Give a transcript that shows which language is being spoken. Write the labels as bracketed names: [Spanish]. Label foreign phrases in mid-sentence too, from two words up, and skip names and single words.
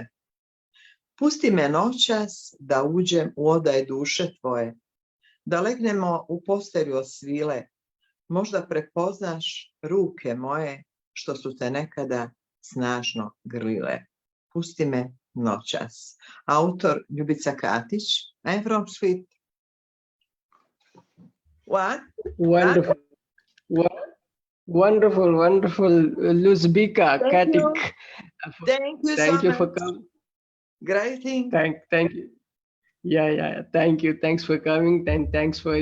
[Croatian] Pusti me noćas da uđem u odaj duše tvoje, da legnemo u postelju osvile, možda prepoznaš ruke moje što su te nekada snažno grlile. Pusti me noćas. Autor Ljubica Katic, [English] I'm from Split. What? Wonderful. Wonderful, wonderful. Ljubica Thank you. Katic. Thank you so Thank you much. for coming. Great thing. Thank you. Yeah. Thank you. Thanks for coming. And thanks for,